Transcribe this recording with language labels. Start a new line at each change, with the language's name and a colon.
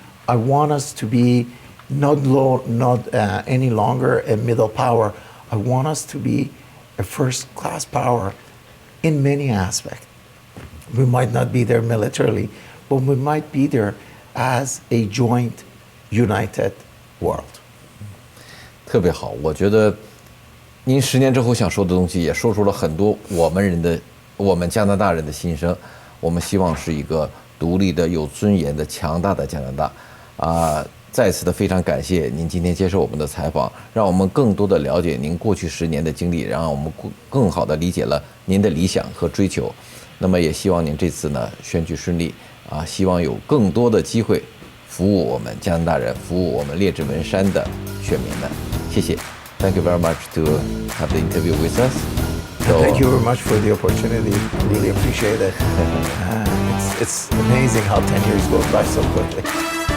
English: I want us to be not any longer a middle power. I want us to be a first-class power in many aspects. We might not be there militarily, but we might be there as a joint, united world.
Chinese: 特别好，我觉得您10年之后想说的东西，也说出了很多我们加拿大人的心声。我们希望是一个独立的、有尊严的、强大的加拿大。再次的非常感谢您今天接受我们的采访，让我们更多的了解您过去10年的经历，让我们更好的理解了您的理想和追求。那么也希望您这次呢选举顺利希望有更多的机会服务我们加拿大人，服务我们列治文山的选民们。谢谢。
English: Thank you very much to have the interview with us. Thank you very much for the opportunity. Really appreciate it. It's amazing how 10 years go by so quickly.